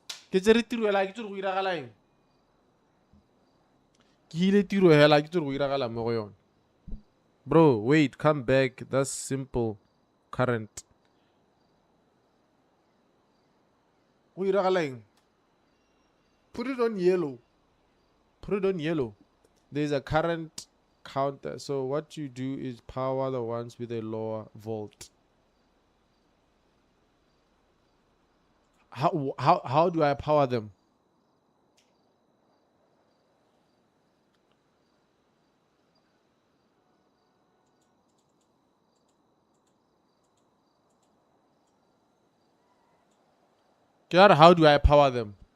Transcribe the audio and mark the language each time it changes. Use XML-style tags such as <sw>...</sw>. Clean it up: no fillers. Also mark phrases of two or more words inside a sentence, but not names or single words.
<tn>ke tsere tiro hela ke tsere go iragala eng ke hile tiro hela ke tsere go iragala mo go yona</tn> <en>bro wait come back that's simple current</en> <tn>go iragala eng</tn> <en>put it on yellow there's a current counter so what you do is power the ones with a lower volt how do I power them how do I power them</en>